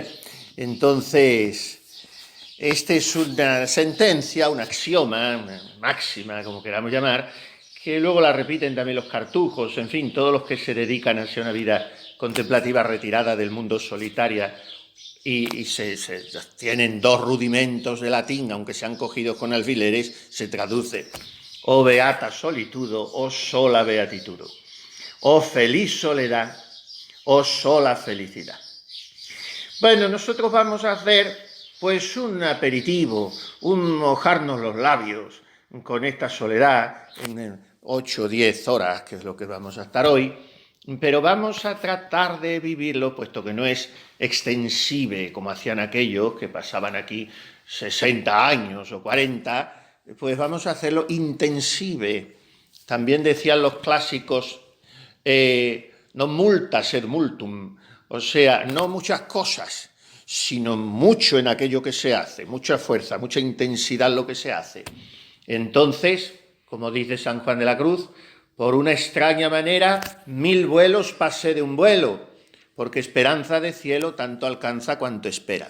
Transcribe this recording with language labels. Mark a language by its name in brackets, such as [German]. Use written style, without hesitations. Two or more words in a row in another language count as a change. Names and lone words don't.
[Spanish] Entonces, esta es una sentencia, un axioma, una máxima, como queramos llamar, que luego la repiten también los cartujos, en fin, todos los que se dedican hacia una vida contemplativa retirada del mundo solitaria y se tienen dos rudimentos de latín, aunque sean cogidos con alfileres, se traduce: [Latin] oh beata solitudo, oh sola beatitudo, [Spanish] oh feliz soledad, oh sola felicidad. Bueno, nosotros vamos a hacer pues un aperitivo, un mojarnos los labios con esta soledad en 8 o 10 horas, que es lo que vamos a estar hoy, pero vamos a tratar de vivirlo, puesto que no es extensive como hacían aquellos que pasaban aquí 60 años o 40, pues vamos a hacerlo intensive. También decían los clásicos, [Latin] non multa sed multum, [Spanish] o sea, no muchas cosas, sino mucho en aquello que se hace, mucha fuerza, mucha intensidad en lo que se hace. Entonces, como dice San Juan de la Cruz, por una extraña manera, 1000 vuelos pasé de un vuelo, porque esperanza de cielo tanto alcanza cuanto espera.